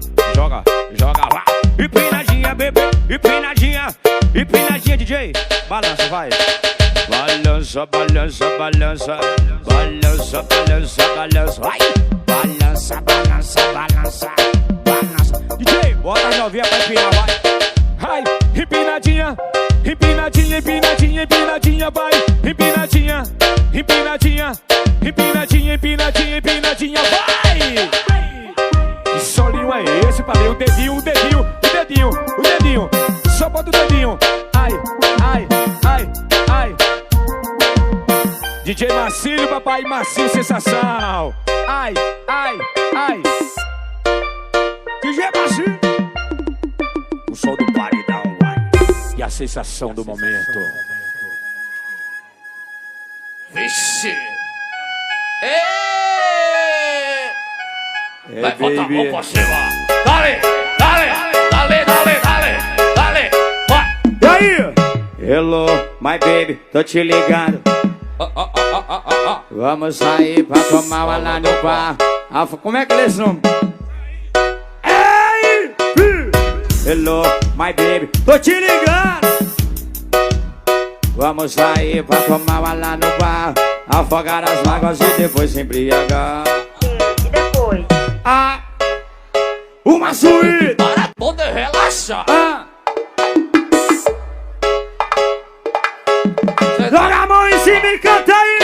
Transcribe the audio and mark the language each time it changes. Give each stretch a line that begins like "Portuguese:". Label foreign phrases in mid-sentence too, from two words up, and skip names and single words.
Portuguese: Joga, joga, vai. Empinadinha, bebê. Empinadinha. Empinadinha, DJ. Balança, vai. Balança. balança, balança, balança. Balança, balança, balança. Vai! Balança, balança, balança. Balança. DJ, bota as novinhas pra empinar, vai. Ai, empinadinha, empinadinha, empinadinha, empinadinha, vai. Empinadinha, empinadinha, empinadinha, empinadinha, empinadinha, vai. Que solinho é esse, padrinho? O dedinho, o dedinho, o dedinho, o dedinho. Só bota o dedinho. Ai, ai, ai, ai. DJ Marcílio, papai Marcílio, sensação. Ai, ai, ai. DJ Marcílio. O som do paredão, vai. E a sensação do momento. Vixe! Vai botar a mão pra cima! Dale, dale, dale, dale, dale, dale! Vai! E aí?
English: Hello, my baby,
Portuguese: tô te ligando. Vamos sair pra tomar uma lá no bar. Como é que eles são? Ei!
English: Hello, my baby,
Portuguese: tô te ligando. Vamos sair pra tomar uma lá no bar. Afogar as mágoas e depois se embriagar. E depois? Ah, uma suíte. Para poder relaxar! Ah. Joga a mão em cima e canta aí.